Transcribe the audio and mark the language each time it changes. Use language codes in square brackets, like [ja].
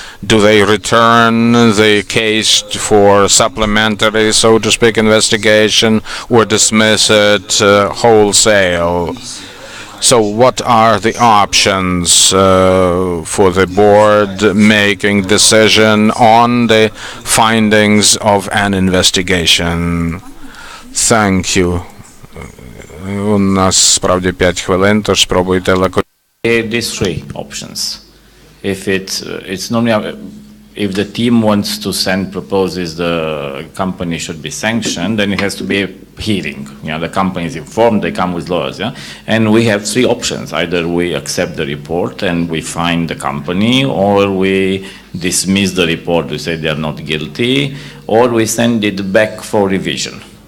[en] Do they return the case for supplementary, so to speak, investigation, or dismiss it wholesale? So what are the options for the board making decision on the findings of an investigation? Thank you. [uk] У нас справді 5 хвилин, тож спробуйте лаконічно. [en] These three options. It's normally if the team wants to send proposes the company should be sanctioned, then it has to be a hearing. The company is informed, they come with lawyers. And we have three options. Either we accept the report and we fine the company, or we dismiss the report, we say they are not guilty, or we send it back for revision.